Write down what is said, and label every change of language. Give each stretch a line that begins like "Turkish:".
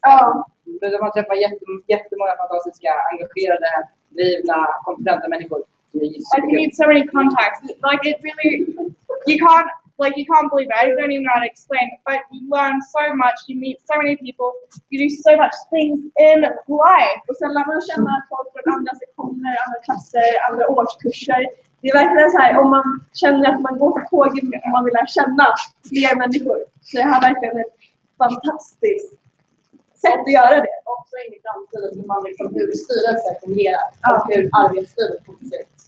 Swedish: Ja, man träffar jättemånga fantastiska, engagerade, drivna, kompetenta människor.
English: Like you need so many contacts. Like it really, you can't believe it. I don't even know how to explain it. But you learn so much. You meet so many people. You do so much things in life.
Swedish: Och sen lär man känna folk från andra sektioner, andra klasser, andra årskurser. Det är verkligen så här, om man känner att man går på tåget och man vill lära känna fler människor. Så det här är verkligen ett fantastiskt sätt att göra det. Också in i framtiden hur man liksom, hur styrelser fungerar och hur arbetslivet fungerar.